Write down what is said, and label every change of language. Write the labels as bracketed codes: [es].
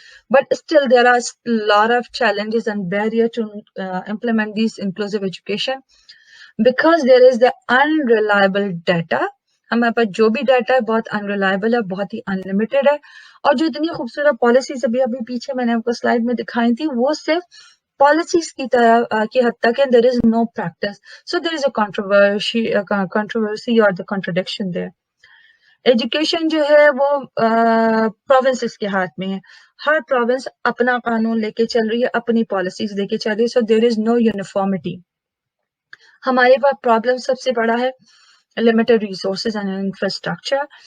[en] But still there are a lot of challenges and barriers to implement these inclusive education because there is the unreliable data. [ur] ہمارے پاس جو بھی data ہے بہت unreliable ہے, بہت ہی unlimited ہے, اور جو اتنی خوبصورت پالیسیز ابھی پیچھے میں نے آپ کو سلائڈ میں دکھائی تھی وہ صرف پالیسیز کی طرح کی حد تک ہے. [en] there is no practice, so there is a controversy or the contradiction there. [ur] Education جو ہے وہ پروونسز کے ہاتھ میں ہے, ہر پروونس اپنا قانون لے کے چل رہی ہے, اپنی پالیسیز لے کے چل رہی ہے, [en] So there is no uniformity. [ur] ہمارے پاس پرابلم سب سے بڑا ہے لمیٹڈ ریسورسز اینڈ انفراسٹرکچر.